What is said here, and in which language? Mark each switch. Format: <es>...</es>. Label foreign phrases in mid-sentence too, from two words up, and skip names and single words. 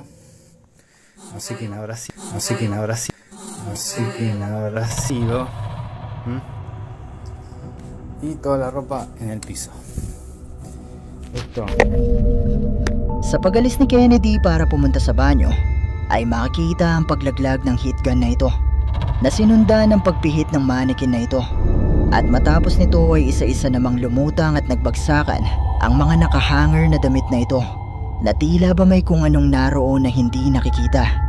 <es>No sé quién habrá sido. No sé quién habrá sido. No sé quién habrá sido. Y toda la ropa en el piso. Esto.</es> <tl>Sa pag-alis ni Kennedy para pumunta sa banyo, ay makikita ang paglaglag ng</tl> <en>heat gun</en> <tl>na ito na sinundan ng pagpihit ng mannequin na ito. At matapos nito ay isa-isa namang lumutang at nagbagsakan ang mga nakahanger na damit na ito na tila ba may kung anong naroon na hindi nakikita.</tl>